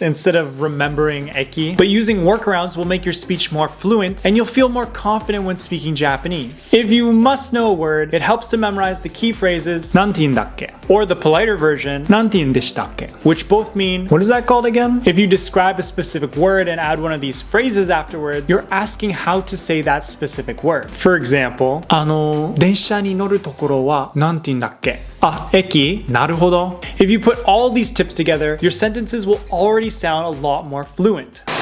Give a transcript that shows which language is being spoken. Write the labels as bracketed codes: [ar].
[en] instead of remembering eki, but using workarounds will make your speech more fluent and you'll feel more confident when speaking Japanese. If you must know a word, it helps to memorize the key phrases nantindakke, or the politer version nantindeshitakke, which both mean, what is that called again? If you describe a specific word and add one of these phrases afterwards, you're asking how to say that specific word. [ja] For example, 電車に乗るところはなんて言うんだっけ? Eki, naruhodo. [en] If you put all these tips together, your sentences will already sound a lot more fluent.